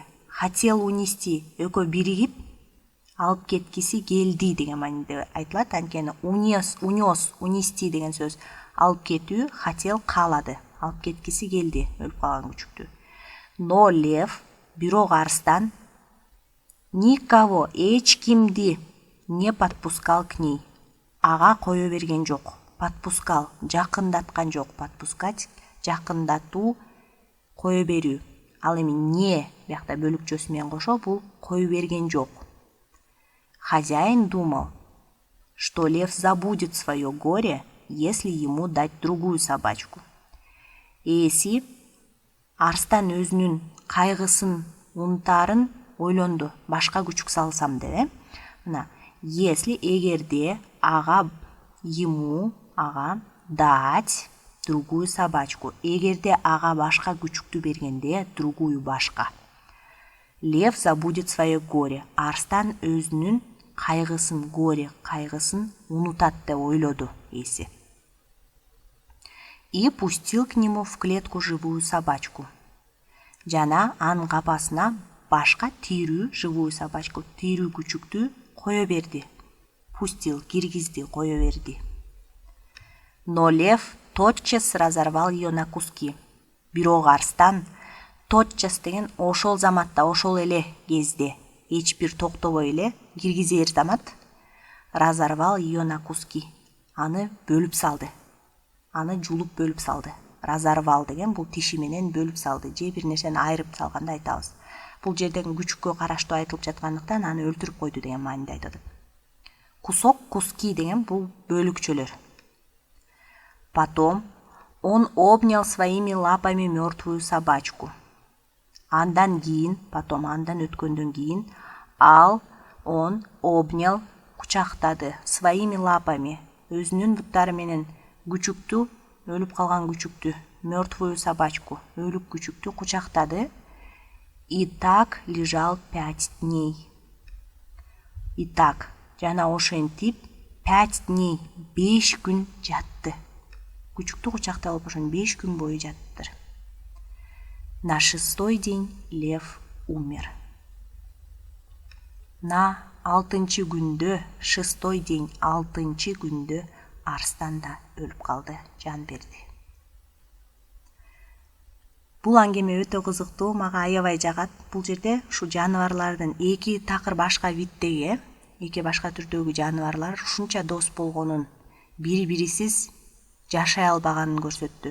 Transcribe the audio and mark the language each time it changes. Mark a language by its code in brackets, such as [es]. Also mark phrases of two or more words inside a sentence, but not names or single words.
[ru] Хотел унести, [ky] экөө биригип, алып кеткиси келди деген мааниде айтылат. Анткени [ru] унес, унести [ky] деген сөз алып кетүү, хотел каалады, алып кеткиси келди өлүп калган күчүктү. [ru] Но лев, [ky] бирок арстан, [ru] никого, [ky] эч кимди [ru] не подпускал к ней. [ky] Ага кое берген жок. Подпускал, жакындаткан жок. Подпускать, жакындатуу, кое берүү. Ал эми не биякта бөлүкчөсү менен кошо бул кое берген жок. [ru] Хозяин думал, что лев забудет свое горе, если ему дать другую собачку. [ky] Ээси арстан өзүнүн кайгысын унутаарын ойлонду. Башка күчүк салсам деп, если эгерде ага [ru] дать другую собачку. [ky] Эгерде ага башка күчүктү бергенде, другую башка. [ru] Лев забудет свое горе. [ky] Арстан өзүнүн кайгысын, горе, кайгысын унутат деп ойлоду ээси. [ru] И пустил к нему в клетку живую собачку. [ky] Жана анын капасына башка тирүү, [ru] живую собачку, [ky] тирүү күчүктү кое берди. Пустил, киргизди, кое берди. [ru] Но лев тотчас разорвал ее на куски. [ky] Бирок арстан тотчас деген ошол заматта, ошол эле кезде, эч бир токтобой эле киргизер замат [ru] разорвал ее на куски. [ky] Аны бөлүп салды. Аны жулуп бөлүп салды. Разорвал деген бул тиши менен бөлүп салды. Же бир нерсени айырып салганда айтабыз. Бул жерден күчүккө караштуу айтылып жаткандыктан аны өлтүрүп койду деген мааниде айтат. [ru] Кусок, куски [ky] деген бул бөлүкчөлөр. [ru] Потом он обнял своими лапами мертвую собачку. [ky] Андан кийин, потом андан өткөндөн кийин, [ru] он обнял, кучактады, своими лапами, [ky] өзүнүн буттары менен күчүктү, өлүп калган күчүктү, [ru] мертвую собачку, [ky] өлүк күчүктү кучактады. [ru] И так лежал 5 дней. И так, [ky] жана ошентип 5 дней, 5 күн жатты. Күчүктү кучактап алып ошон 5 күн бою жаттыр. [ru] На 6-й день лев умер. [ky] На 6-чы күндө, [ru] 6-й день, [ky] 6-чы күндө арстан да өлүп калды, жан берди. Бул аңгеме өтө кызыктуу, мага аябай жагат. Бул жерде ушу жаныбарлардын эки такыр башка виддеги, эки башка түрдөгү жаныбарлар ушунча дос болгонун, бири-бирисиз жашай албаганын көрсөттү.